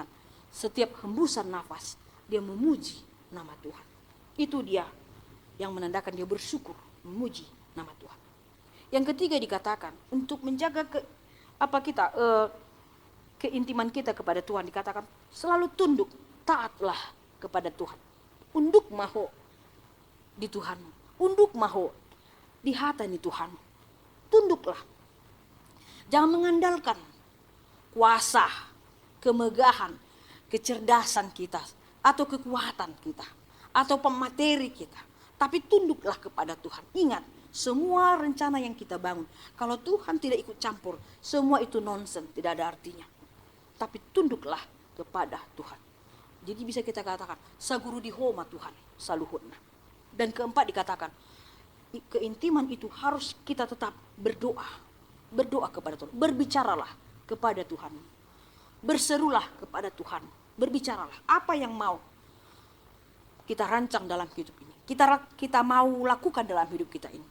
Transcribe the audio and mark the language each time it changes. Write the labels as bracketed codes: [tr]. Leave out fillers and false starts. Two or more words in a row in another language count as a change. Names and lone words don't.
[id] Setiap hembusan nafas, dia memuji nama Tuhan. Itu dia yang menandakan dia bersyukur, memuji nama Tuhan. Yang ketiga dikatakan untuk menjaga keintiman kita kepada Tuhan, dikatakan selalu tunduk, taatlah kepada Tuhan. [bbc] Unduk maho di Tuhanmu, unduk maho di hatani Tuhan. [id] Tunduklah. Jangan mengandalkan kuasa, kemegahan, kecerdasan kita atau kekuatan kita atau pemateri kita, tapi tunduklah kepada Tuhan. Ingat, semua rencana yang kita bangun, kalau Tuhan tidak ikut campur, semua itu nonsens, tidak ada artinya. Tapi tunduklah kepada Tuhan. Jadi bisa kita katakan, [bbc] saguru di homa Tuhan, saluhutna. [id] Dan keempat dikatakan, keintiman itu harus kita tetap berdoa. Berdoa kepada Tuhan, berbicaralah kepada Tuhan. Berserulah kepada Tuhan, berbicaralah. Apa yang mau kita rancang dalam hidup ini, kita mau lakukan dalam hidup kita ini.